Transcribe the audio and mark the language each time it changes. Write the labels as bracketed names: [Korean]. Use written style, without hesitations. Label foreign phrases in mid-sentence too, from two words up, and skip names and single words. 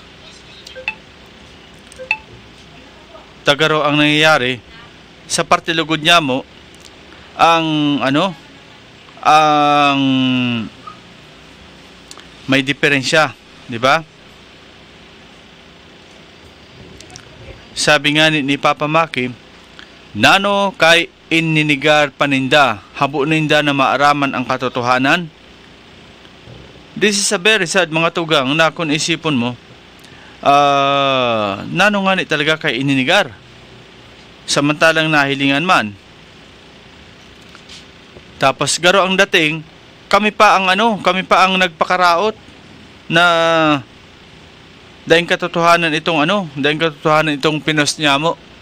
[Bikol] Tagaro ang nangyayari sa parte lugod niya mo ang ang may diferensya, di ba? Sabi nga ni Papa Maki, nano kay ininigar paninda, habo ninda na maaraman ang katotohanan. [English] This is a very sad [Bikol] mga tugang na kung isipon mo, nano nga ni talaga kay ininigar, samantalang nahilingan man. Tapos garo ang dating, kami pa ang nagpakaraot na daing katotohanan itong pinost niya mo.